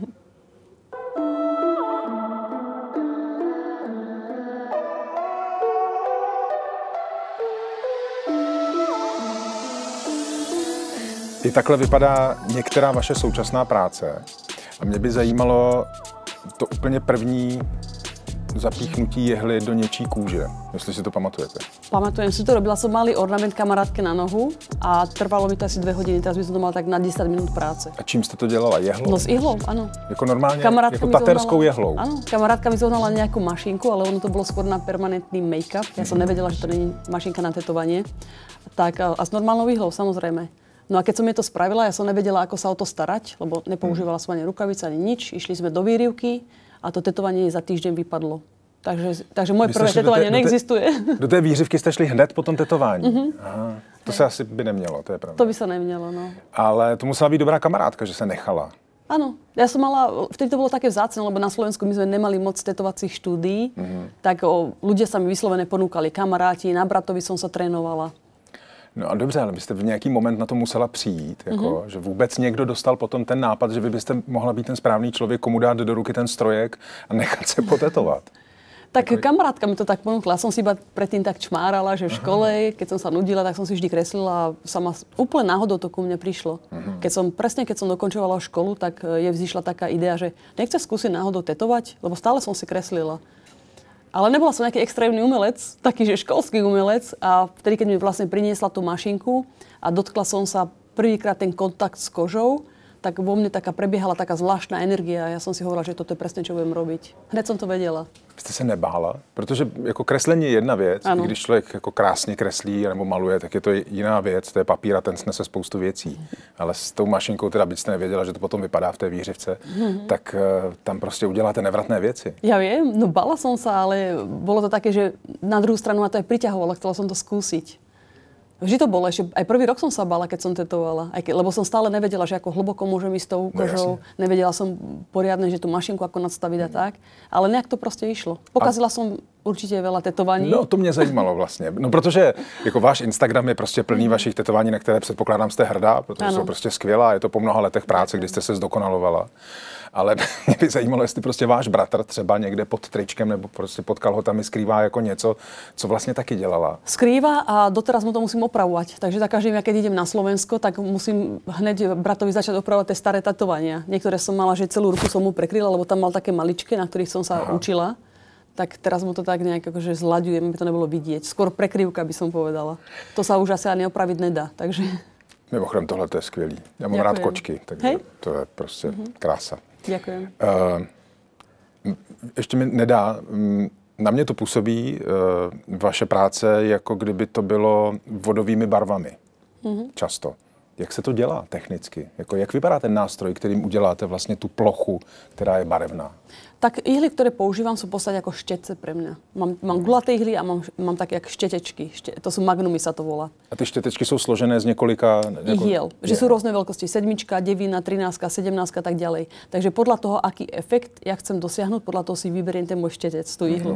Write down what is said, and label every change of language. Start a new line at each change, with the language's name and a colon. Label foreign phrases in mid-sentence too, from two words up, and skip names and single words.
Czech: I takhle vypadá některá vaše současná práce. A mě by zajímalo to úplně první zapíchnutí jehly do něčí kůže, jestli si to pamatujete.
Slovak: Pamatujem si to, robila som malý ornament kamarátke na nohu a trvalo mi to asi 2 hodiny, teraz by som to mala tak na 10 minút práce.
Czech: A čím jste to dělala? Jehlou?
Slovak: No s ihlou, ano.
Czech: Jako normálně,
Slovak: Kamarátka
Czech: jako
Slovak: mi
Czech: taterskou
Slovak: zohnala,
Czech: jehlou?
Slovak: Áno, kamarátka mi zohnala nejakú mašinku, ale ono to bolo skôr na permanentný make-up. Ja som nevedela, že to nie je mašinka na tetovanie. Tak a s normálnou ihlou, samozrejme. No a keď som jej to spravila, ja som nevedela, ako sa o to starať, lebo nepoužívala som ani rukavice, ani nič. Išli sme do výrivky a to tetovanie za týždeň vypadlo. Takže moje prvé tetovanie neexistuje.
Czech: Do té výřivky jste šli hned po tom tetování? Aha, to se asi by nemělo, to je pravda.
Slovak: To by sa nemělo, no.
Czech: Ale to musela být dobrá kamarádka, že se nechala.
Slovak: Áno, ja som mala, vtedy to bolo také vzácne, lebo na Slovensku my sme nemali moc tetovacích štúdií, tak ľudia sa mi vyslovene ponúkali, kamaráti, na bratovi som sa trénovala.
Czech: No a dobře, ale byste v nějaký moment na to musela přijít, jako, že vůbec někdo dostal potom ten nápad, že vy byste mohla být ten správný člověk, komu dát do ruky ten strojek a nechat se potetovat.
Slovak: Tak kamarátka mi to tak ponúkla. Ja som si iba predtým tak čmárala, že v škole, keď som sa nudila, tak som si vždy kreslila a sama úplne náhodou to ku mne prišlo. Keď som dokončovala školu, tak je vzýšla taká idea, že nechce skúsiť náhodou tetovať, lebo stále som si kreslila. Ale nebola som nejaký extrémny umelec, taký, že školský umelec a vtedy, keď mi vlastne priniesla tú mašinku a dotkla som sa prvýkrát ten kontakt s kožou, tak vo mne prebiehala taká zvláštna energia a ja som si hovorila, že toto je presne, čo budem robiť. Hned som to vedela.
Czech: Jste se nebála? Protože jako kreslení je jedna věc, i když člověk jako krásně kreslí nebo maluje, tak je to jiná věc, to je papír a ten snese spoustu věcí. Ale s tou mašinkou, teda byť jste nevěděla, že to potom vypadá v té výřivce, tak tam prostě uděláte nevratné věci.
Slovak: Ja viem, no bála som sa, ale bolo to také, že na druhú stranu ma to aj priťahovalo, chcela som to skúsiť. Vždy to bolo, ešte aj prvý rok som sa bála, keď som tetovala, lebo som stále nevedela, že ako hlboko môžem ísť tou kožou. Nevedela som poriadne, že tú mašinku ako nadstaviť a tak, ale nejak to proste išlo. Pokazila som určitě veľa tetování.
Czech: No to mě zajímalo vlastně, no protože jako váš Instagram je prostě plný vašich tetování, na které předpokládám jste hrdá, protože jsou prostě skvělá, je to po mnoha letech práce, kdy jste se zdokonalovala. Ale mě by zajímalo, jestli prostě váš bratr třeba někde pod tričkem nebo prostě pod kalhotami skrývá jako něco, co vlastně taky dělala.
Slovak: Skrýva a doteraz mu to musím opravovať. Takže za každým, keď idem na Slovensko, tak musím hneď bratovi začať opravovať tie staré tetovania. Niektoré som mala, že celú ruku som mu prekryla, lebo tam mal také maličké, na ktorých som sa učila. Tak teraz mu to tak nejak akože zlaďujem, aby to nebolo vidieť. Skôr prekryvka by som povedala. To sa už asi ani opraviť nedá, takže...
Czech: Mimochodem, tohle to je skvělý. Já mám rád kočky, takže to je prostě krása.
Slovak: Ďakujem.
Czech: Ještě mi nedá, na mě to působí vaše práce, jako kdyby to bylo vodovými barvami. Často. Jak se to dělá technicky? Jak vypadá ten nástroj, kterým uděláte vlastně tu plochu, která je barevná?
Slovak: Tak ihly, ktoré používam, sú v podstate ako štetce pre mňa. Mám gulaté ihly a mám také jak štetečky. To sú magnumy, sa to volá.
Czech: A ty štetečky sú složené z několika...
Slovak: Ihiel. Že sú rôzne veľkosti. 7, 9, 13, 17 a tak ďalej. Takže podľa toho, aký efekt ja chcem dosiahnuť, podľa toho si vyberiem ten môj štetec, tú ihlu.